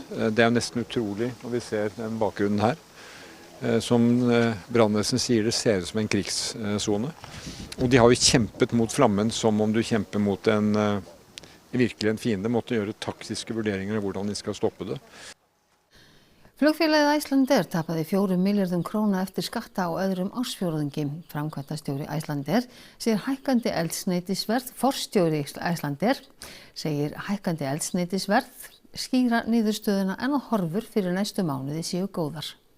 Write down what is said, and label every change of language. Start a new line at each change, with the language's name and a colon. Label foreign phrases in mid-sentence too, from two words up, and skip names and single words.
Norwegian: Det er jo nesten utrolig når vi ser den bakgrunnen her. Som brannvesenet sier, det ser ut som en krigszone. Og de har jo kjempet mot flammen som om du kjemper mot virkelig en fiende. Måtte gjøre taktiske vurderinger av hvordan de skal stoppe det.
Icelandic: Flugfélagið Icelandair tapaði 4 milljörðum króna eftir skatta á öðrum ársfjórðungi. Framkvæmdastjóri Icelandair segir hækkandi eldsneytisverð. Forstjóri Icelandair segir hækkandi eldsneytisverð skýra niðurstöðuna en að horfur fyrir næstu mánuði séu góðar.